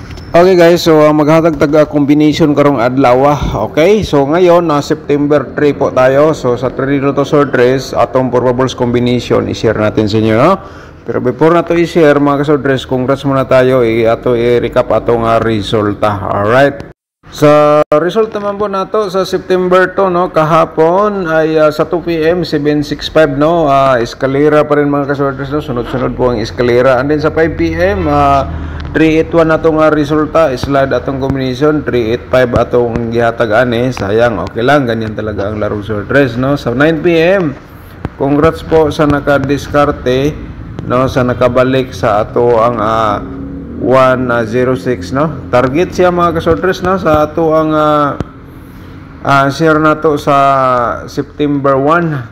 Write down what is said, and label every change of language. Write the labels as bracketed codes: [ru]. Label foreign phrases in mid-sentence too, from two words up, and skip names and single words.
[en] Okay guys, [ceb] so maghatag taga combination karong adlaw. [tl] Okay, so ngayon na September 3 po tayo. So sa Trinidad to Sword Race, atong probables combination i-share natin sa inyo, no? Pero before na to i-share mga ka-Sword Race, congrats muna tayo. [ceb] Ato i-recap atong resulta. [tl] Alright. Sa result naman po nato sa September 2, no, kahapon ay sa 2 PM 765, no, eskalera pa rin mga ka-Sword Race, no? Sunod-sunod po ang eskalera. [en] And then [ceb] sa 5 PM 381 atong resulta, slide atong combination, 385 atong gihatag ani. [tl] Sayang, okay lang, ganyan talaga ang laro Sword Race, no. Sa 9 PM, congrats po sa naka-diskarte, no, sa nakabalik sa ato ang 106, no. Target siya mga ka-Sword Race, no, sa ato ang share nato sa September 1.